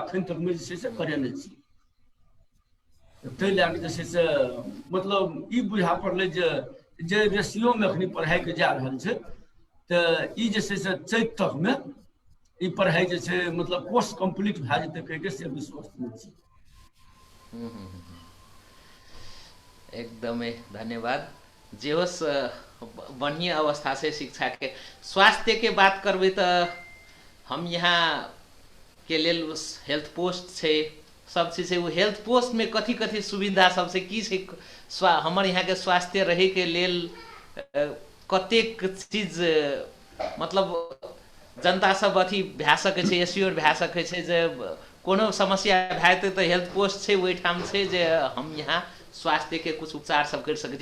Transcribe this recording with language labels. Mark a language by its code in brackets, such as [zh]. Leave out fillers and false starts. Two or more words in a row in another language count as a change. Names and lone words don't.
[mai] अखन तक में जे छै से करेने छी। ताहि लए कऽ जे छै से मतलब ई बुझा पड़लै जे रेशियो में अखनी पढ़ाई के जा रहल छै, तऽ ई जे छै से चैत तक में ई पढ़ाई जे छै मतलब [en] course complete [mai] भए जेतै कहि के से विश्वास में छी। एकदमै धन्यवाद। जे होस् बढ़िया अवस्था से शिक्षा के। स्वास्थ्य के बात करबै तऽ हम यहाँ के लेल उस [en] health post [mai] छै, सब चीज छै। वो [en] health post [mai] में कथी कथी सुविधा सब छै, की छै? हमर यहाँ के स्वास्थ्य रहे के लेल कतेक चीज मतलब जनता सब अथी भए सकै छै, एश्योर भए सकै छै जे कोनो समस्या भए जेतै तऽ [en] health post [mai] छै ओहिठाम छै जे हम यहाँ स्वास्थ्य के कुछ उपचार सब कर सकै छी।